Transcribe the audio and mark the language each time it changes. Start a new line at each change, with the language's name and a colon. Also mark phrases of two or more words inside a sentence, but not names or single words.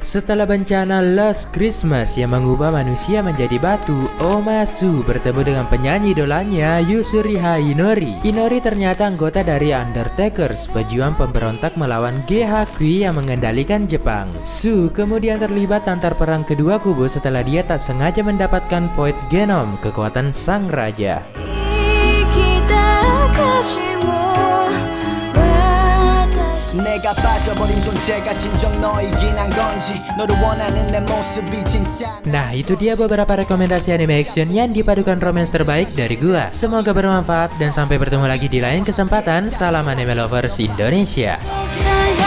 Indonesian: Setelah bencana Last Christmas yang mengubah manusia menjadi batu, Omasu bertemu dengan penyanyi idolanya Yusuriha Inori. Inori ternyata anggota dari Undertakers, pejuang pemberontak melawan GHQ yang mengendalikan Jepang. Su kemudian terlibat antar perang kedua kubu setelah dia tak sengaja mendapatkan point genom, kekuatan sang raja.
Korean: 내가 빠져버린 존재가 진정 너이긴 한 건지 너를 원하는 내 모습이 진짜.
Indonesian: Nah, itu dia beberapa rekomendasi anime action yang dipadukan romance terbaik dari gua. Semoga bermanfaat dan sampai bertemu lagi di lain kesempatan. Salam
English: anime lovers
Indonesian: Indonesia.